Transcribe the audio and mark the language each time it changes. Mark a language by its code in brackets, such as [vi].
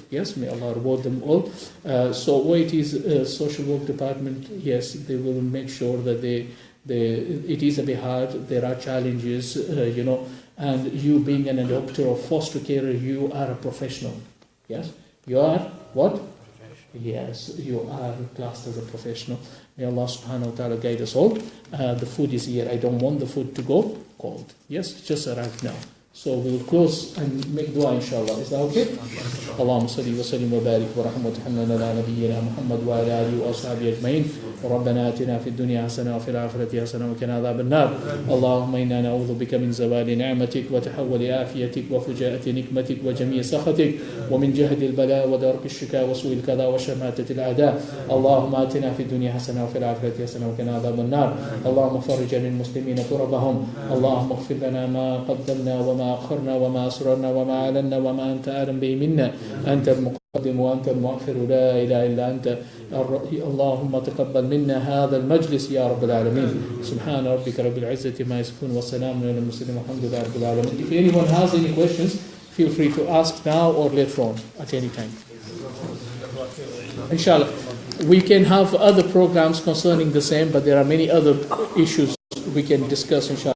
[en] Yes, may Allah reward them all. So what it is, social work department, yes, they will make sure that it is a bit hard, there are challenges, and you being an adopter or foster carer, you are a professional. Yes? You are what? Yes, you are classed as a professional. May Allah subhanahu wa ta'ala guide us all. The food is here. I don't want the food to go cold. Yes, just arrived now. So we'll close and make dua inshallah. Is that okay? [ar] اللهم صل وسلم وبارك ورحمة وتحنن على نبينا محمد وعلى آله وأصحابه أجمعين. ربنا آتنا في الدنيا حسنة وفي الآخرة حسنة وقنا عذاب النار. اللهم إنا نعوذ بك من زوال نعمتك وتحول عافيتك وفجاءة نقمتك وجميع سخطك ومن جهد البلاء ودرك الشكاء وسوء القضاء وشماتة الأعداء. اللهم آتنا في الدنيا حسنة وفي الآخرة حسنة وقنا عذاب النار. اللهم فرج للمسلمين كربهم. اللهم اغفر لنا ما قدمنا وما أخرنا وما أسررنا وما أعلنا وما أنت أعلم به منا. أنت المقدم وأنت المؤخر لا إله إلا أنت. اللهم تقبل منا هذا المجلس يا رب العالمين. سبحان ربك رب العزة ما يصفون وسلام على المرسلين والحمد لله رب العالمين. [en] If anyone has any questions, feel free to ask now or later on at any time. Inshallah. We can have other programs concerning the same, but there are many other issues we can discuss inshallah.